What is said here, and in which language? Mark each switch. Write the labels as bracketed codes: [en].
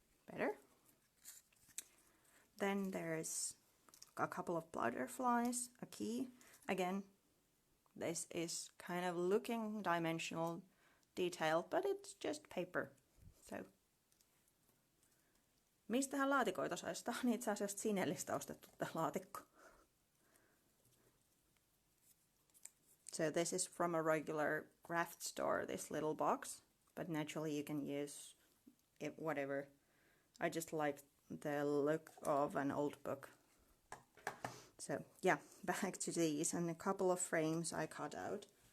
[en] Better. Then there's a couple of butterflies, a key. Again, this is kind of looking dimensional detail, but it's just paper. So [fi] Mistähän laatikoita saisi? Tämä on itse asiassa Sinellistä ostettu tämä laatikko. [en] So this is from a regular craft store, this little box. But naturally you can use it, whatever. I just like the look of an old book. So yeah, back to these, and a couple of frames I cut out.